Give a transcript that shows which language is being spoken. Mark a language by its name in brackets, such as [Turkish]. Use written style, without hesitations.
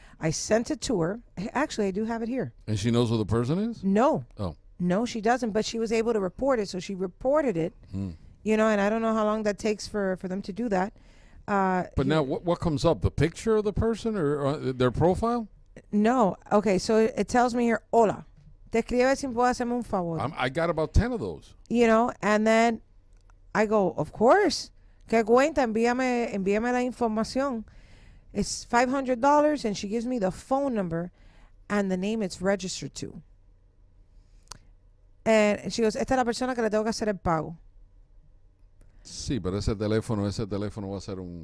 [English] I sent it to her. Actually, I do have it here. And she knows who the person is? No. Oh. No, she doesn't. But she was able to report it. So she reported it. And I don't know how long that takes for them to do that. But now what comes up? The picture of the person or their profile? No. Okay, so it tells me here, hola. [Spanish] Te escribe si puedo hacerme un favor. [English] I got about 10 of those. And then I go, of course. [Spanish] ¿Qué cuenta? Envíame la información. [English] It's $500 and she gives me the phone number and the name it's registered to. And she goes, [Spanish] esta es la persona que le tengo que hacer el pago. Sí, pero ese teléfono va a ser un...